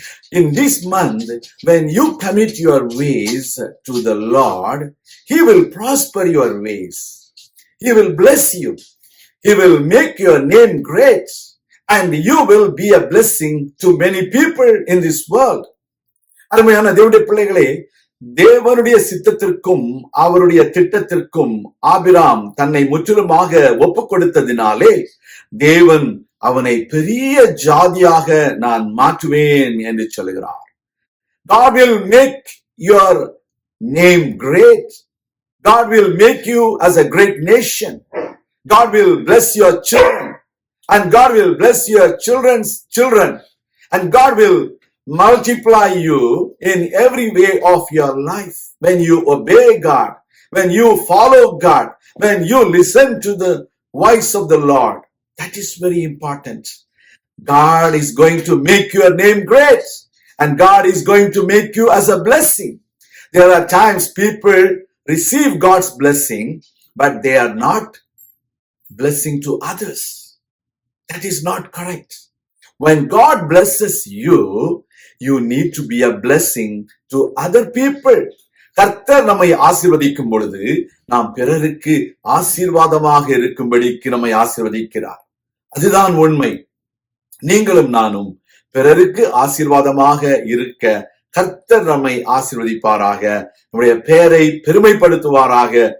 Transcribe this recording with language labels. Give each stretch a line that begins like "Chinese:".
English: In this month, when you commit your ways to the Lord, he will prosper your ways. He will bless you. He will make your name great and you will be a blessing to many people in this world.
Tamil: அருமையான தேவனுடைய பிள்ளைகளே, தேவனுடைய சித்தத்திற்கும் அவருடைய திட்டத்திற்கும் ஆபிராம் தன்னை முற்றிலுமாக ஒப்புக் கொடுத்ததினாலே தேவன் அவனை பெரிய ஜாதியாக நான் மாற்றுவேன் என்று சொல்கிறார்.
English: God will make your name great. God will make you as a great nation. God will bless your children and God will bless your children's children and God will multiply you in every way of your life. When you obey God, when you follow God, when you listen to the voice of the Lord, that is very important. God is going to make your name great and God is going to make you as a blessing. There are times people receive God's blessing, but they are not blessing to others. That is not correct. When God blesses you, you need to be a blessing to other people.
Tamil: கர்த்தர் நம்மை ஆசீர்வதிக்கும் பொழுது நாம் பிறருக்கு ஆசீர்வாதமாக இருக்கும்படிக்கு நம்மை ஆசீர்வதிக்கிறார். அதுதான் உண்மை. நீங்களும் நானும் பிறருக்கு ஆசீர்வாதமாக இருக்க கர்த்தர் நம்மை ஆசீர்வதிப்பாராக, நம்முடைய பெயரை பெருமைப்படுத்துவாராக.